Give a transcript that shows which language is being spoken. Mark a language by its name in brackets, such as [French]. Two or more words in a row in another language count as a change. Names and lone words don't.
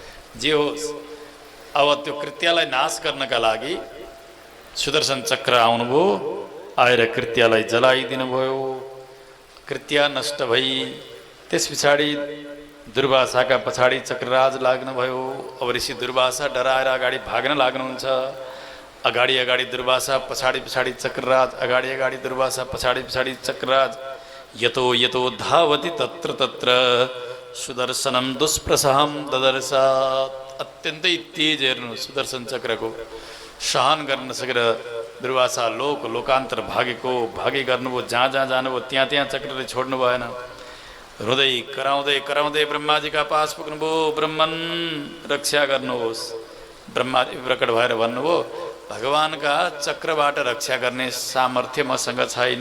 [Nepali] जे होस्, अब त्यो कृत्यलाई नाश गर्नका लागि सुदर्शन चक्र आउनुभयो, आएर कृत्यालाई जलाइदिनु भयो। कृत्या नष्ट भई त्यस पछाडि दुर्वासाका पछाडि चक्रराज लाग्नुभयो। अब ऋषि दुर्वासा डराएर अगाडि भाग्न लाग्नुहुन्छ। अगाडि अगाडि दुर्वासा, पछाडि पछाडि चक्रराज, अगाडि अगाडि दुर्वासा, पछाडि पछाडि चक्रराज। [Sanskrit] यतो यतो धावति तत्र तत्र सुदर्शनम दुष्प्रसहम ददर्शात्। [Nepali] अत्यन्तै तेज हेर्नु सुदर्शन चक्रको, सहन गर्न नसकेर दुर्वासा लोकान्तर भागे गर्नुभयो। जहाँ जहाँ जानुभयो त्यहाँ त्यहाँ चक्रले छोड्नु भएन। रुँदै कराउँदै कराउँदै ब्रह्माजीका पास पुग्नुभयो। ब्रह्मन रक्षा गर्नुहोस्। ब्रह्माजी प्रकट भएर भन्नुभयो, भगवानका चक्रबाट रक्षा गर्ने सामर्थ्य मसँग छैन।